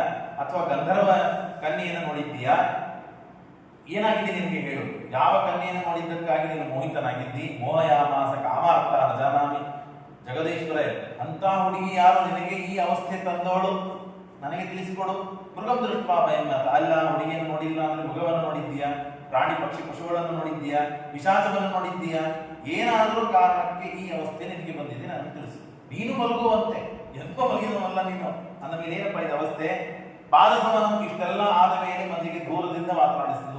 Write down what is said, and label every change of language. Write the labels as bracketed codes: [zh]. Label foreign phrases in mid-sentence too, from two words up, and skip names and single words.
[kn] ಅಥವಾ ಗಂಧರ್ವ ಕನ್ಯೆಯನ್ನು ನೋಡಿದ್ದೀಯಾ? ಏನಾಗಿದೆ ನಿನಗೆ ಹೇಳು. ಯಾವ ಕನ್ಯೆಯನ್ನು ನೋಡಿದ್ದಕ್ಕಾಗಿ ನೀನು ಮೋಹಿತನಾಗಿದ್ದಿ? [sa] ಮೋಹಯಾಮಾಸ ಕಾಮಾರ್ಥ ನ ಜಾನಾಮಿ. [kn] ಜಗದೀಶ್ವರೇ, ಅಂತ ಹುಡುಗಿ ಯಾರು ನಿನಗೆ ಈ ಅವಸ್ಥೆ ತಂದವಳು? ನನಗೆ ತಿಳಿಸಿಕೊಡು. [sa] ಮೃಗಂ ದೃಷ್ಟ ಭಯಂ. [kn] ಅಲ್ಲ, ಹುಡುಗಿಯನ್ನು ನೋಡಿಲ್ಲ ಅಂದ್ರೆ ಮೃಗವನ್ನು ನೋಡಿದ್ದೀಯಾ? ಪ್ರಾಣಿ ಪಕ್ಷಿ ಪಶುಗಳನ್ನು ನೋಡಿದ್ದೀಯಾ? ಪಿಶಾಚವನ್ನು ನೋಡಿದ್ದೀಯಾ? ಏನಾದರೂ ಕಾರಣಕ್ಕೆ ಈ ಅವಸ್ಥೆ ನಿನಗೆ ಬಂದಿದೆ, ನನಗೆ ತಿಳಿಸು. ನೀನು ಮಲಗುವಂತೆ ಎಂತ ಮಲಗಿದವಲ್ಲ ನೀನು. ಅಂದ ಮೇಲೆ ಏನಪ್ಪ ಇದು ಅವಸ್ಥೆ? ಪಾದಸಮನ ಇಷ್ಟೆಲ್ಲ ಆದ ಮೇಲೆ ಮಂದಿಗೆ ದೂರದಿಂದ ಮಾತನಾಡಿಸಿದ್ಲು.